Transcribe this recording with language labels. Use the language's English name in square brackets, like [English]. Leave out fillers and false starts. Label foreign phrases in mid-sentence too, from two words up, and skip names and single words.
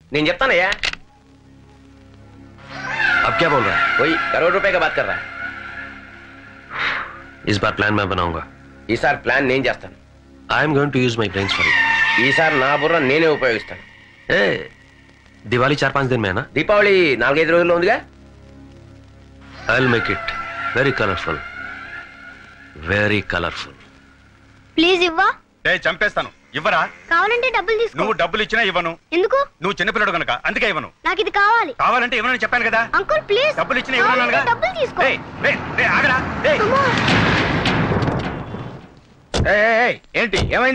[Telugu] నేను చెప్తానయ్యా. [Hindi] अब क्या बोल रहा है? वही करोड़ रुपए का बात कर रहा है. इस बार प्लान मैं बनाऊंगा. [Telugu] ఈసారి ప్లాన్ నేను చేస్తాను. [English] I am going to use my brains for it. [Telugu] ఈసారి నా బుర్ర నేనే ఉపయోగిస్తాను. [Hindi] ఏ दिवाली 4-5 दिन में है ना? [Telugu] దీపావళి 4-5 రోజుల్లో ఉందిగా. [English] I'll make it very colorful. Very colorful. [Telugu] ప్లీజ్ ఇవ్వా. చంపేస్తాను. ఇవ్వరా? కావాలంటే డబ్బులు తీసుకో. నువ్వు డబ్బులు ఇచ్చినా ఇవ్వను. ఎందుకు? నువ్వు చిన్నపిల్లడు కనుక అందుకే ఇవ్వను. నాకు ఇది కావాలి. కావాలంటే ఇవ్వనని చెప్పాను కదా. అంకుల్ ప్లీజ్. డబ్బులు ఇచ్చినా ఇవ్వను. డబ్బులు తీసుకో. ఆగరా. ఏంటి ఏమైంది?